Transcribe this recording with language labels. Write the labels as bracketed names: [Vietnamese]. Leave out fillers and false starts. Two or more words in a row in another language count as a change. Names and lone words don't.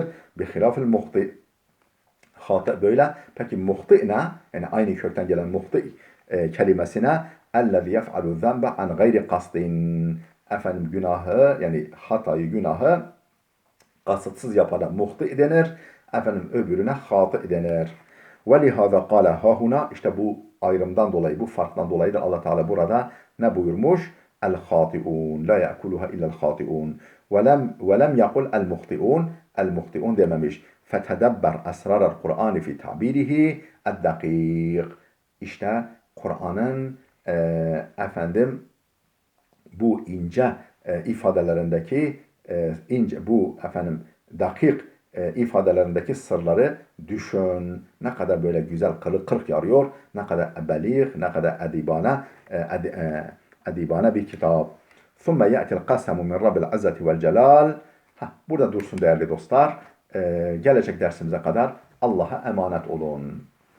[Arabic] بخلاف المخطئ. [Turkish] Hati böyle. Peki muhti ne? Yani aynı kökten gelen muhti kelimesine [Arabic] الذي يفعل الذنب عن غير قصد. [Turkish] Günahı yani hatayı, günahı kasıtsız yapana muhti denir. Öbürüne hati denir. [Arabic] وَلِهَذَا قَالَ هَاهُنَا. [Turkish] İşte bu ayrımdan dolayı, bu farktan dolayı da Allah Teala burada ne buyurmuş? [Arabic] El-hati'un. لا يأكلها إلا الخاطئون. وَلَمْ يَقُلْ الْمُخْتِئُونَ. [Turkish] El-muhti'un dememiş. [Arabic] فَتَدَبَّرْ أَسْرَارَ الْقُرْآنِ فِي تَعْبِيرِهِ الدَّقِيقِ. [Turkish] İşte Kur'an'ın bu ince ifadelerindeki dakik ifadelerindeki sırları düşün. Ne kadar böyle güzel kırk yarıyor, ne kadar belir, ne kadar edibane bir kitap. [Arabic] ثُمَّ يَأْتِ الْقَسَمُ مِنْ رَبِّ الْعَزَّةِ وَالْجَلَالِ. [Turkish] Burada dursun değerli dostlar. Gelecek dersimize kadar Allah'a emanet olun.